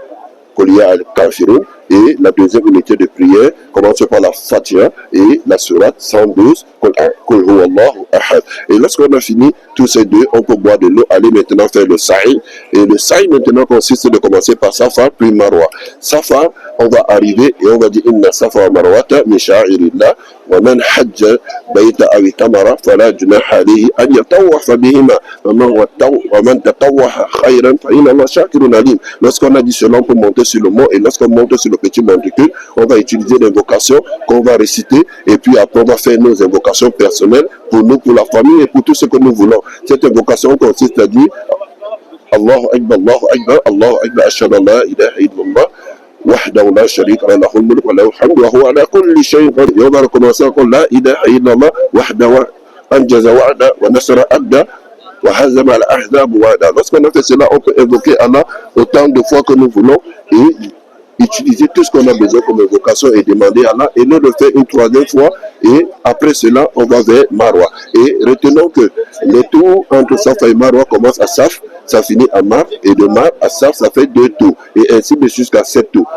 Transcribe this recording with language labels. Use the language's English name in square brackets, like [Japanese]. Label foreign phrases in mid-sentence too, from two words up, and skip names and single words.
[French] Et la deuxième unité de prière commence par la Fatiha et la sourate 112. Et lorsqu'on a fini tous ces deux, on peut boire de l'eau, aller maintenant faire le sa'i. Et le sa'i maintenant consiste de commencer par Safa puis Marwa. Safa, on va arriver et on va dire [Arabic] إن الصفا والمروة من شعائر الله ومن حج البيت أو اعتمر فلا جناح عليه أن يطوف بهما ومن تطوع خيرا فإن الله شاكر عليم. [French] Lorsqu'on a dit cela, on peut monter sur le mont et lorsqu'on monte sur le petit monticule, on va utiliser l'invocation qu'on va réciter et puis après on va faire nos invocations personnelles pour nous, pour la famille et pour tout ce que nous voulons. Cette invocation consiste à dire [Arabic] الله أكبر، الله أكبر، الله أكبر، أشهد أن لا إله إلا الله وحده لا شريك له له الملك وله الحمد وهو على كل شيء قدير. [French] Et on va recommencer encore [Arabic] لا إله إلا الله وحده أنجز وعده ونصر عبده وهزم الأحزاب وحده. [French] Lorsqu'on a fait cela, on peut invoquer Allah autant de fois que nous voulons et utiliser tout ce qu'on a besoin comme invocation et demander à Allah et nous le faire une 3e fois et après cela on va vers Marwa. Et retenons que les tours entre Safa et Marwa commencent à Saf, ça finit à Mar et de Mar à Saf ça fait 2 tours et ainsi de suite jusqu'à 7 tours.